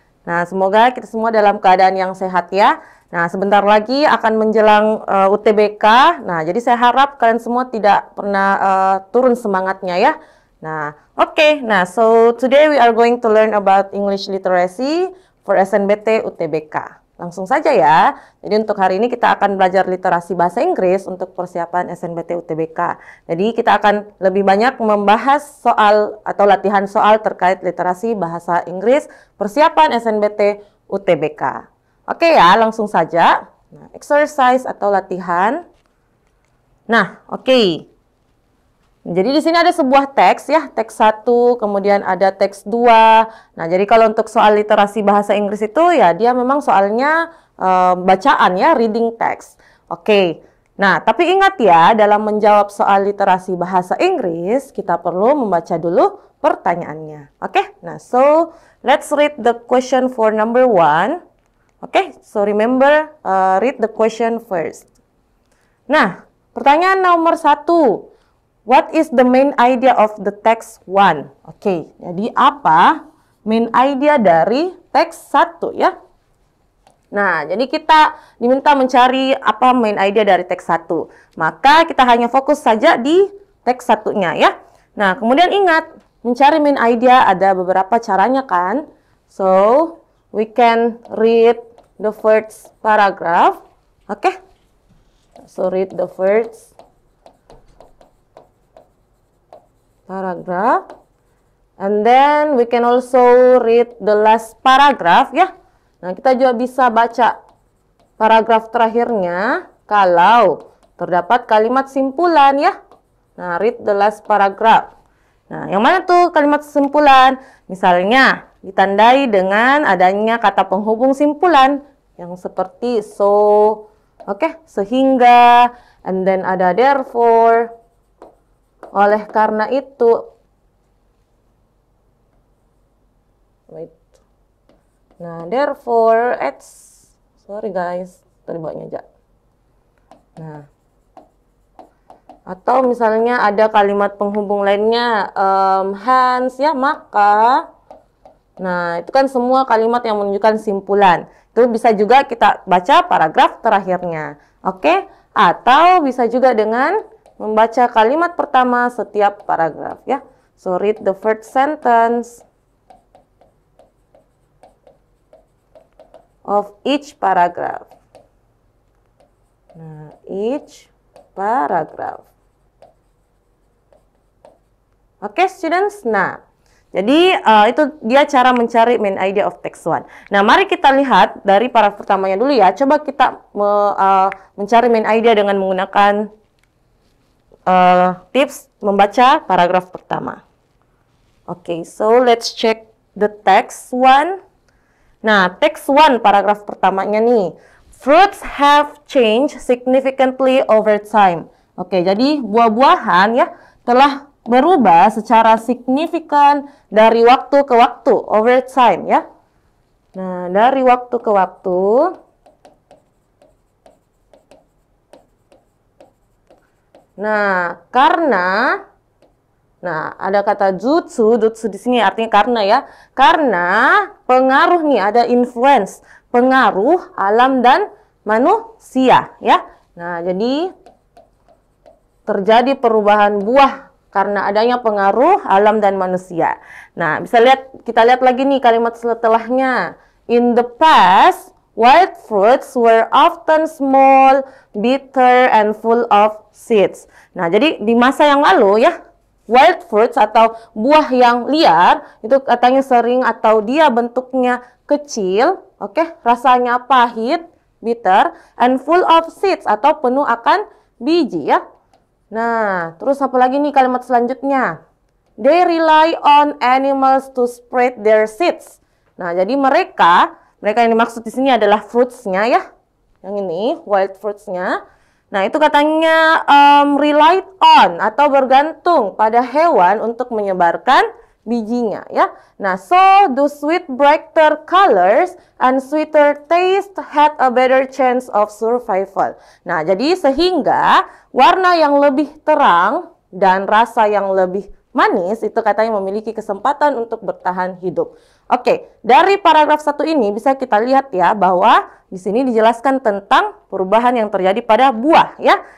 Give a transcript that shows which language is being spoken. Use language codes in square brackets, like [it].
[id] Nah, semoga kita semua dalam keadaan yang sehat ya. Nah, sebentar lagi akan menjelang UTBK. Nah, jadi saya harap kalian semua tidak pernah turun semangatnya ya. Nah, oke. [en] Nah, so today we are going to learn about English literacy for SNBT UTBK. [id] Langsung saja ya. Jadi untuk hari ini kita akan belajar literasi bahasa Inggris untuk persiapan SNBT UTBK. Jadi kita akan lebih banyak membahas soal atau latihan soal terkait literasi bahasa Inggris persiapan SNBT UTBK. Oke ya, langsung saja. Nah, exercise atau latihan. Nah, oke. Jadi di sini ada sebuah teks ya, teks 1, kemudian ada teks 2. Nah, jadi kalau untuk soal literasi bahasa Inggris itu ya dia memang soalnya bacaan ya, reading text. Oke. Nah, tapi ingat ya, dalam menjawab soal literasi bahasa Inggris, kita perlu membaca dulu pertanyaannya. Oke? [en] Nah, so let's read the question for number 1. Oke, so remember read the question first. Nah, [id] pertanyaan nomor 1. [en] What is the main idea of the text 1? [id] Oke, jadi apa main idea dari teks 1 ya? Nah, jadi kita diminta mencari apa main idea dari teks 1. Maka kita hanya fokus saja di teks 1-nya ya. Nah, kemudian ingat, mencari main idea ada beberapa caranya kan? [en] So, we can read the first paragraph. Okay? So, read the first paragraph, and then we can also read the last paragraph ya. [id] Nah, kita juga bisa baca paragraf terakhirnya kalau terdapat kalimat simpulan ya. [en] Nah, read the last paragraph. [id] Nah, yang mana tuh kalimat simpulan? Misalnya ditandai dengan adanya kata penghubung simpulan yang seperti so, oke, sehingga, and then ada therefore. Oleh karena itu, nah, therefore, sorry guys, tadi bawanya aja. Nah, atau misalnya ada kalimat penghubung lainnya, hence ya, maka. Nah, itu kan semua kalimat yang menunjukkan simpulan. Itu bisa juga kita baca paragraf terakhirnya. Oke? Atau bisa juga dengan membaca kalimat pertama setiap paragraf ya. [en] So read the first sentence of each paragraph. Nah, each paragraph. [id] Oke, students. Nah, jadi itu dia cara mencari [en] main idea of text 1. [id] Nah, mari kita lihat dari paragraf pertamanya dulu ya. Coba kita mencari main idea dengan menggunakan tips membaca paragraf pertama. [en] Oke, so let's check the text 1. Nah, text 1 [id] paragraf pertamanya nih. [en] Fruits have changed significantly over time. [id] Oke, jadi buah-buahan ya telah berubah secara signifikan dari waktu ke waktu, [en] over time [id] ya. Nah, dari waktu ke waktu. Nah, karena, nah ada kata jutsu di sini artinya karena ya. Karena pengaruh nih, ada influence, pengaruh alam dan manusia ya. Nah, jadi terjadi perubahan buah karena adanya pengaruh alam dan manusia. Nah, kita lihat lagi nih kalimat setelahnya. [en] In the past, wild fruits were often small, bitter, and full of seeds. [id] Nah, jadi di masa yang lalu ya, wild fruits atau buah yang liar, itu katanya sering atau dia bentuknya kecil, oke, rasanya pahit, bitter, [en] and full of seeds [id] atau penuh akan biji ya. Nah, terus apa lagi nih kalimat selanjutnya? [en] They rely on animals to spread their seeds. [id] Nah, jadi mereka yang dimaksud di sini adalah fruits-nya ya. Yang ini, wild fruits-nya. Nah, itu katanya relied on atau bergantung pada hewan untuk menyebarkan bijinya ya. [en] Nah, so the sweet brighter colors and sweeter taste had a better chance of survival. [id] Nah, jadi sehingga warna yang lebih terang dan rasa yang lebih manis itu katanya memiliki kesempatan untuk bertahan hidup. Oke, dari paragraf 1 ini bisa kita lihat ya bahwa di sini dijelaskan tentang perubahan yang terjadi pada buah ya.